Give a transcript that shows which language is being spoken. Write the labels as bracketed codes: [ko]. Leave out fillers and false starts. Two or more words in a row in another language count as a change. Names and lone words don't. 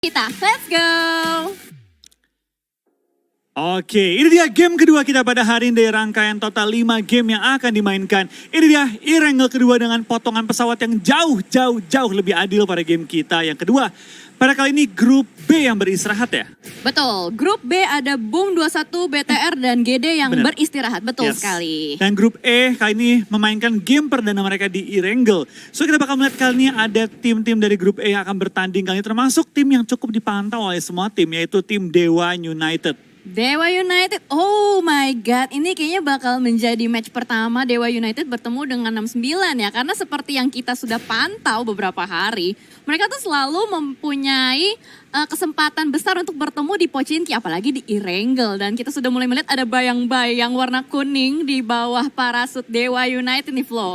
[id] Kita, [en] let's go! [id] Oke, ini dia game kedua kita pada hari ini dari rangkaian total 5 game yang akan dimainkan. Ini dia e-wrangle kedua dengan potongan pesawat yang jauh lebih adil pada game kita. Yang kedua, pada kali ini grup B yang beristirahat ya? Betul, grup B ada Boom 21, BTR, dan GD yang Bener. beristirahat. Betul Yes. sekali. Dan grup E kali ini memainkan game perdana mereka di e-wrangle. So kita bakal melihat kali ini ada tim-tim dari grup E yang akan bertanding kali ini. Termasuk tim yang cukup dipantau oleh semua tim, yaitu tim Dewa United. Dewa United, [en] oh my god, [id] ini kayaknya bakal menjadi match pertama Dewa United bertemu dengan 69 ya. Karena seperti yang kita sudah pantau beberapa hari, mereka tuh selalu mempunyai kesempatan besar untuk bertemu di Pochinki, apalagi di e-wrangle. Dan kita sudah mulai melihat ada bayang-bayang warna kuning di bawah parasut Dewa United nih, Flo.